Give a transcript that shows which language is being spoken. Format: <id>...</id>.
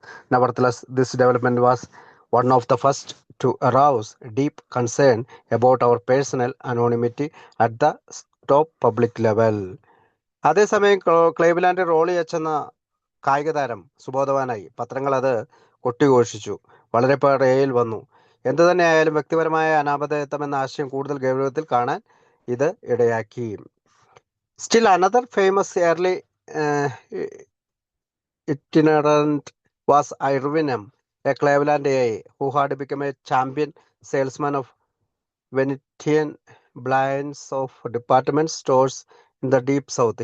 <en>Nevertheless, this development was one of the first to arouse deep concern about our personal anonymity at the top public level.</en> <ml>അതേസമയം ക്ലേവ്ലാൻഡ് റോളി H എന്ന കായിക താരം സുബോധവാനായി. പത്രങ്ങൾ അത് കൊട്ടിഘോഷിച്ചു. വളരെ പേർ എയിൽ വന്നു. എന്തു തന്നെയായാലും വ്യക്തിപരമായ അനാമധേയത്വം എന്ന ആശയം കൂടുതൽ ഗൗരവത്തിൽ കാണാൻ ഇത് ഇടയാക്കി.</ml> <en>Still another famous early itinerant was Irvin M., a Cleveland AA who had become a champion salesman of Venetian blinds of department stores in the deep south.</en>